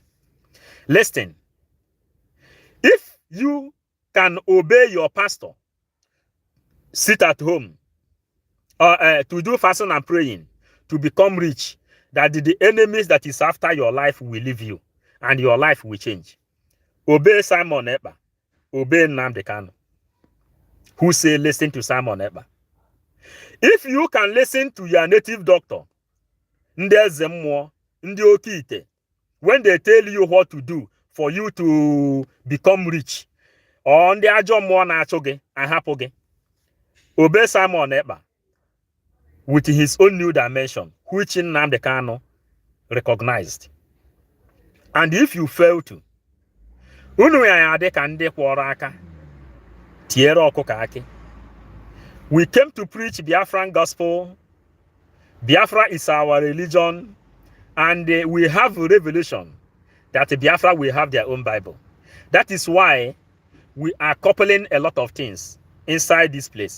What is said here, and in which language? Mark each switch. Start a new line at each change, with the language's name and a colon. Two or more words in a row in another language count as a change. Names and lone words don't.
English: Listen, if you can obey your pastor, sit at home, to do fasting and praying, to become rich, that the enemies that is after your life will leave you and your life will change. obey Simon Ekpa, obey Nnamdi Kanu, who say listen to Simon Ekpa. If you can listen to your native doctor,
Igbo: ndị eze mmụọ, ndị oke ite,
English: when they tell you what to do for you to become rich, or
Igbo: ndị ajọ mmụọ na-achụ gị, ahapụ gị,
English: obey Simon Ekpa with his own new dimension, which Nnamdi Kanu recognized. And if you fail to,
Igbo: unu ya adị ka ndị kwọrọ aka, tiere ọkụkọ akị.
English: We came to preach Biafran gospel. Biafra is our religion, and we have a revelation that Biafra will have their own Bible. That is why we are coupling a lot of things inside this place.